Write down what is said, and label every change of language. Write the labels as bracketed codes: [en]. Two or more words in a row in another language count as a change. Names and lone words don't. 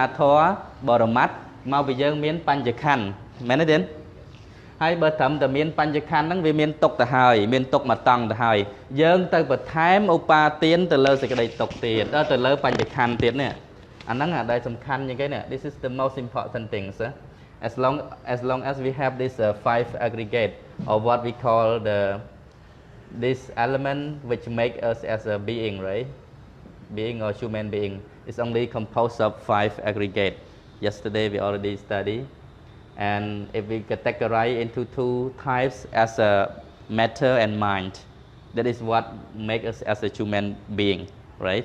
[km] ធម៌បរមត្ថមកពីយើងមានបញ្ញខណ្ឌមែនទេទៀតហើយបើត្រឹមតែមានបញ្ញខណ្ឌហ្នឹងវាមានទុក្ខទៅហើយមានទុក្ខមកតង់ទៅហើយយើងទៅបន្ថែមឧបាទានទៅលើសេចក្តីទុក្ខទៀតទៅលើបញ្ញខណ្ឌទៀតនេះអាហ្នឹងអាដែលសំខាន់ជាងគេនេះ [en] This is the most important thing sir as long as we have this five aggregate or what we call this element which make us as a being, right? Being or human being is only composed of five aggregate. Yesterday we already studied, and if we categorize into two types as a matter and mind, that is what make us as a human being, right?